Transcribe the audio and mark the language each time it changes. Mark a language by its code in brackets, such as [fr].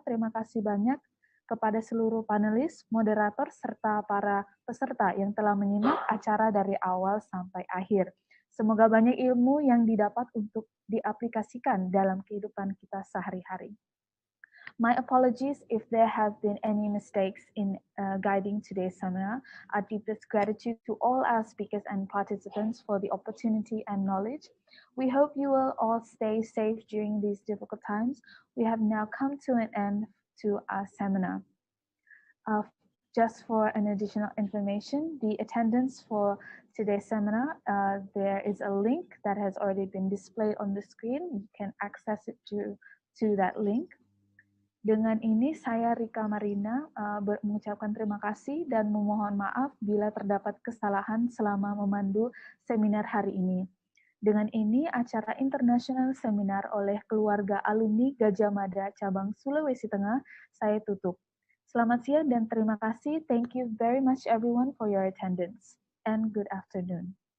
[id] Terima kasih banyak kepada seluruh panelis, moderator, serta para peserta yang telah menyimak acara dari awal sampai akhir. Semoga banyak ilmu yang didapat untuk diaplikasikan dalam kehidupan kita sehari-hari. [en] My apologies if there have been any mistakes in guiding today's seminar. Our deepest gratitude to all our speakers and participants for the opportunity and knowledge. We hope you will all stay safe during these difficult times. We have now come to an end to our seminar. Just for an additional information, the attendance for today's seminar, there is a link that has already been displayed on the screen. You can access it to that link. [id] Dengan ini saya Rika Marina mengucapkan terima kasih dan memohon maaf bila terdapat kesalahan selama memandu seminar hari ini. Dengan ini acara internasional seminar oleh keluarga alumni Gadjah Mada cabang Sulawesi Tengah saya tutup. Selamat siang dan terima kasih. [en] Thank you very much everyone for your attendance and good afternoon.